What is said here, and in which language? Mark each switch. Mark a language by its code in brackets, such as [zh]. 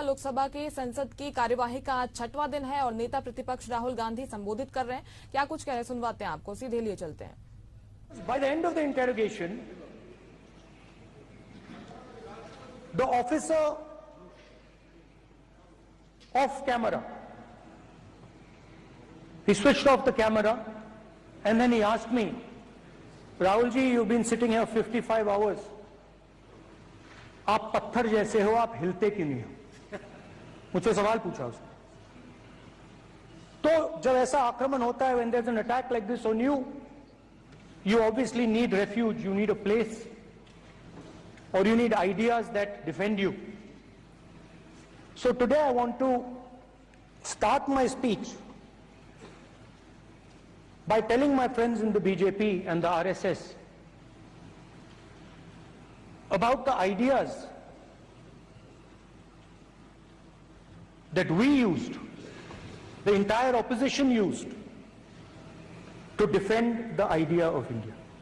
[hi] लोकसभा के संसद की कार्यवाही का आज 6वां दिन है और नेता प्रतिपक्ष राहुल गांधी संबोधित कर रहे हैं। क्या कुछ कह रहे हैं सुनवाते हैं आपको, सीधे लिए चलते हैं। [en] By the end of the interrogation, the officer off camera, he switched off the camera and then he asked me, Rahul ji, you've been sitting here 55 hours. [hi] आप पत्थर जैसे हो, आप हिलते क्यों नहीं हो? मुझसे सवाल पूछा उसने। तो जब ऐसा आक्रमण होता है, [en] when there's an attack like this on you, you obviously need refuge, you need a place, or you need ideas that defend you. So today I want to start my speech by telling my friends in the BJP and the RSS about the ideas that we used, the entire opposition used, to defend the idea of India.